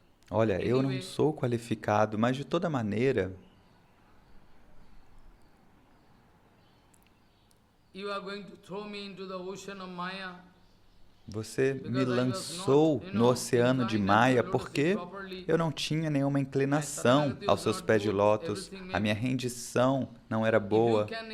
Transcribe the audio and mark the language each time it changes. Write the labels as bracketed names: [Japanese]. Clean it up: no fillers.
[Portuguese] Olha, eu não sou qualificado, mas de toda maneira, [English] You are going to throw me into the ocean of Maya. [Portuguese] você me lançou no oceano de Maya porque eu não tinha nenhuma inclinação aos seus pés de lótus, a minha rendição não era boa.